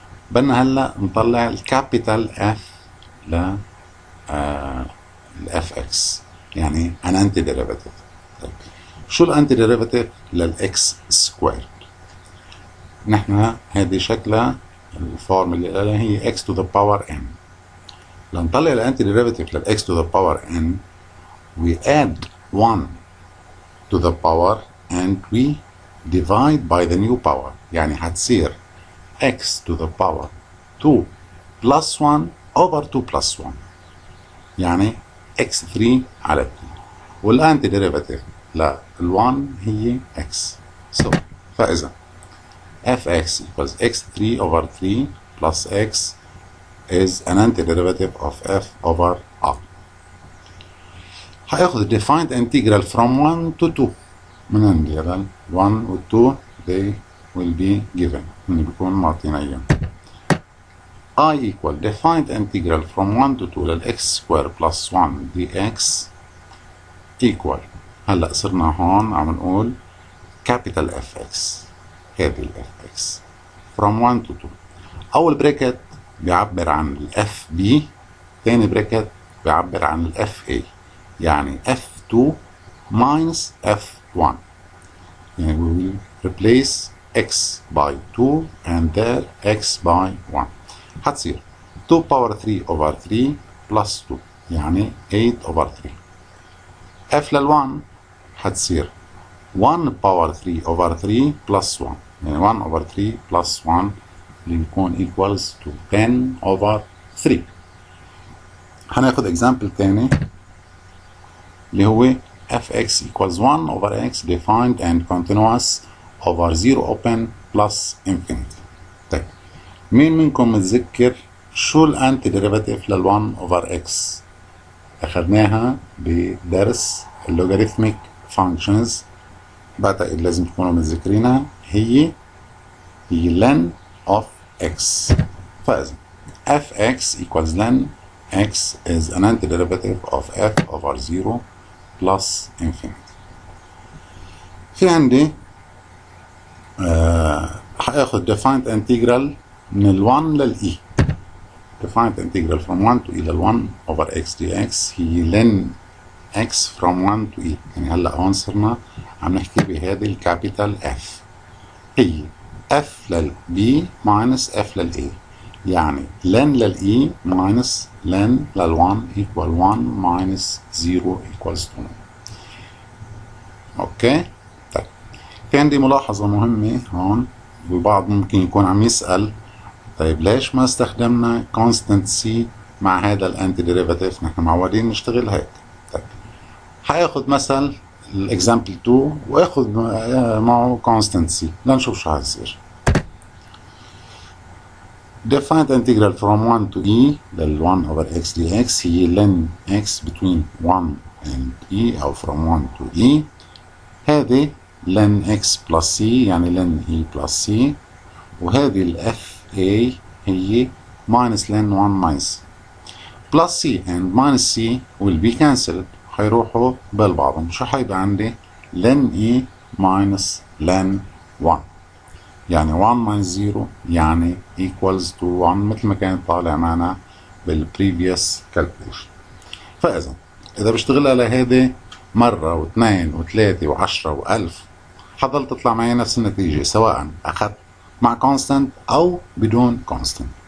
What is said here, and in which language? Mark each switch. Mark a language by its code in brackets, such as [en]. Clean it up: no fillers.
[ar] بدنا هلا نطلع الكابيتال f ل fx، يعني [en] an antiderivative. [ar] طيب شو الانتي ديريفاتيف للاكس سكوير؟ نحن هذه شكلها الفورمولا اللي هي x to the power n. لنطلع الانتي ديريفاتيف للاكس [en] to the power n we add 1 to the power and we divide by the new power، [ar] يعني حتصير [en] x to the power 2 plus 1 over 2 plus 1، يعني x3 على 2، [ar] والانتي ديريفاتيف لل1 هي [en] x. So [ar] فإذا [en] fx equals x3 over 3 plus x is an antiderivative of f over r. [ar] هاخد [en] defined integral from 1 to 2 [ar] من عندي، هذا 1 و 2 [en] they will be given، [ar] من بيكون معطينا اياهم. [en] I equal defined integral from 1 to 2 للx square plus 1 dx equal، [ar] هلا صرنا هون عم نقول [en] capital fx، هذه ال fx from 1 to 2. [ar] أول بريكت بيعبر عن ال fb، ثاني بريكت بيعبر عن ال fa، يعني f2 minus f1، يعني [en] we will replace x by 2 and there x by 1. هتصير 2 power 3 over 3 plus 2، يعني 8 over 3. f لل1 هتصير 1 power 3 over 3 plus 1، يعني 1 over 3 plus 1 [ar] اللي بيكون [en] equals to 10 over 3. هناخد example تاني اللي هو fx equals 1 over x defined and continuous over 0 open plus infinity. [ar] طيب مين منكم متذكر شو الانتي ديريفاتيف لل1 over x؟ اخذناها بدرس اللوغاريتميك فانكشنز، بعتقد لازم تكونوا متذكرينها، هي ln of x. [en] فإذا fx equals ln x is an antiderivative of f over 0 plus infinity. [ar] في عندي هاخد [en] defined integral من ال1 لل defined integral from 1 to e لل1 over x dx هي ln x from 1 to e. [ar] يعني هلا هون صرنا عم نحكي بهذه الكابيتال f، هي f لل b minus f لل a، يعني len لل e minus len لل 1 [en] equal 1 minus 0 equals 2. [ar] اوكي. طيب في عندي ملاحظة مهمة هون، البعض ممكن يكون عم يسأل طيب ليش ما استخدمنا constant c مع هذا الانتي ديريفاتيف؟ نحن معودين نشتغل هيك. طيب حاخذ مثل الاكزامبل 2 واخذ معه constant c لنشوف شو حيصير. [en] defined integral from 1 to e لل 1 over x dx هي len x between 1 and e أو from 1 to e. هذه len x plus c يعني len e plus c، وهذه ال fa هي minus len 1 minus plus c and minus c will be cancelled، [ar] حيروحوا بالبعضهم. شو حيبقى عندي؟ [en] len e minus len 1، يعني 1 minus 0 يعني equals to 1 [ar] مثل ما كان طالع معنا بالبريفيوس [en] calculation. [ar] فإذا إذا بشتغل على هذه مرة واثنين وثلاثة وعشرة وألف حضل تطلع معي نفس النتيجة، سواء أخذت مع constant أو بدون constant.